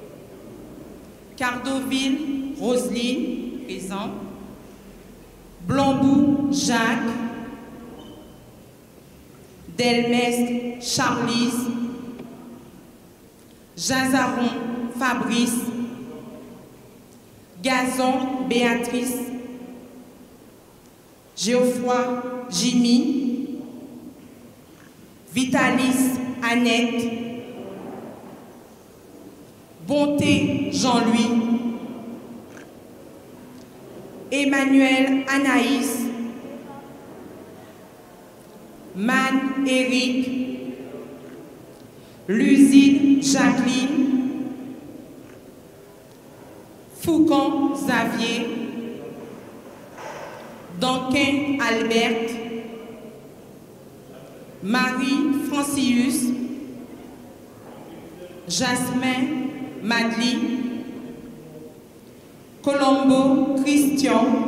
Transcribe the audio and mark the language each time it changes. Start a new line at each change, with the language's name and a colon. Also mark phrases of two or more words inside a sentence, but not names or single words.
French: Cardoville Roselyne, présent, Blombou Jacques, Delmestre Charlize, Jazaron Fabrice, Gazon Béatrice, Geoffroy Jimmy, Vitalis Annette, Bonté Jean-Louis, Emmanuel Anaïs, Man Éric, Lusine Jacqueline, Foucan Xavier, Danquin Albert, Marie Francius, Jasmin Madeleine, Colombo Christian,